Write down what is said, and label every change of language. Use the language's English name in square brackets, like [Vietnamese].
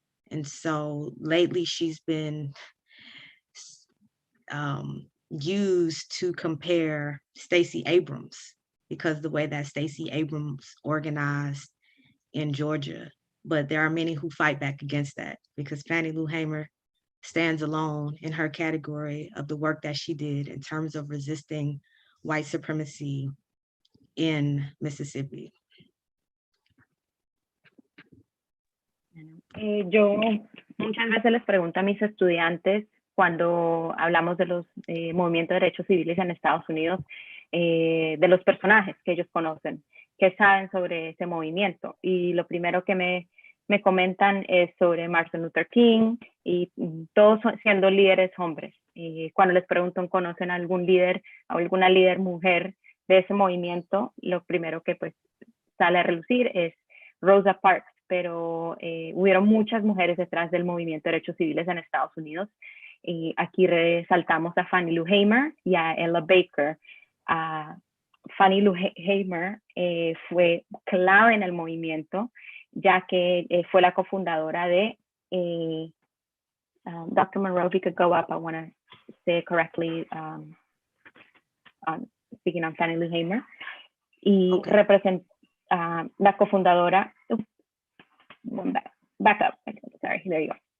[English] And so lately she's been used to compare Stacey Abrams, because the way that Stacey Abrams organized in Georgia. But there are many who fight back against that, because Fannie Lou Hamer stands alone in her category of the work that she did in terms of resisting white supremacy in Mississippi. [Spanish] Yo muchas veces les pregunto a mis estudiantes, cuando hablamos de los movimientos de derechos civiles en Estados Unidos, de los personajes que ellos conocen, qué saben sobre ese movimiento. Y lo primero que me comentan es sobre Martin Luther King, y todos siendo líderes hombres. Cuando les pregunto, ¿conocen a algún líder o alguna líder mujer de ese movimiento? Lo primero que pues sale a relucir es Rosa Parks, pero hubieron muchas mujeres detrás del movimiento de derechos civiles en Estados Unidos. Aquí resaltamos a Fannie Lou Hamer y a Ella Baker. Fannie Lou Hamer fue clave en el movimiento, ya que fue la cofundadora de Dr. [English] Monroe. If you could go up, I want to say it correctly, speaking on Fannie Lou Hamer. Y okay. [Spanish] La cofundadora [English] back up, sorry, there you go.